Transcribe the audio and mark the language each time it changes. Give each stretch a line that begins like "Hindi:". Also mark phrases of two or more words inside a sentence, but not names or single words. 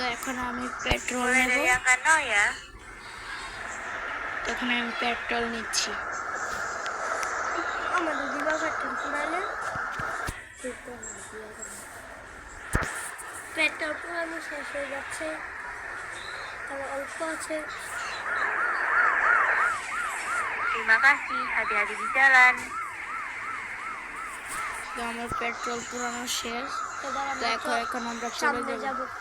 Bangla: এখানে আমি পেট্রোল
Indonesian: Mulai
Bangla: নেব।
Indonesian: dari angka 0 ya.
Bangla: এখানে আমি পেট্রোল নিচ্ছি। আমাদের দিবা পেট্রোল পুরালে পেট্রোল পুরানো শেষ হয়ে যাচ্ছে, তবে অল্প আছে।
Indonesian: Terima kasih, hati-hati di jalan.
Bangla: তো আমার পেট্রোল পুরানো শেষ। এবার তো এখন আমরা চলে সামনে যাব। যাব।